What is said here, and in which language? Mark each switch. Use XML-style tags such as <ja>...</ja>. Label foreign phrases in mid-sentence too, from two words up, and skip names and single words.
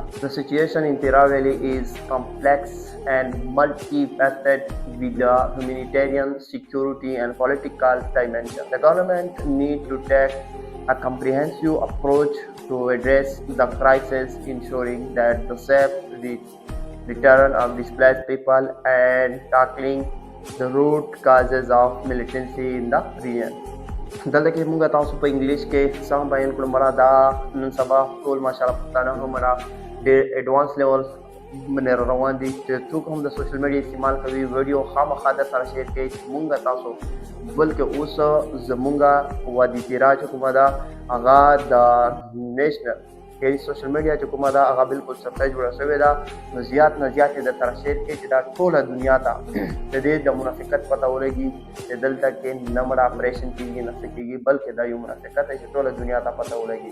<en>The situation in Tirah Valley is complex and multifaceted, with a humanitarian, security, and political dimension. The government needs to take a comprehensive approach to address the crisis, ensuring that the safe return of displaced people and tackling the root causes of militancy in the region.</en> <ps>دلته کې موږ تاسو په انګلش کې سم بیان کړو. مرا دا نن سبا ټول ماشاءالله پښتانه هم مرا ډېر</ps> <en>advanced level</en> <ps>باندې روان دي چې څوک هم د</ps> <en>social media</en> <ps>استعمال کوي ویډیو خامخا در سره شیر کوي چې موږ تاسو بلکې اوس زمونږ وادي تیرا چې کومه ده هغه د نیشنل یعنی</ps> <en>social media</en> <ps>چې کومه ده هغه بالکل صفحه جوړه شوې ده، نو زیات نه زیات یې در سره شیر کوي چې دا ټوله دنیا ته د دې د منافقت پته ولګي چې دلته کې نه مړه اپریشن کېږي نه څه کېږي، بلکې دا یو منافقت دی چې ټوله دنیا ته پته ولګي.</ps>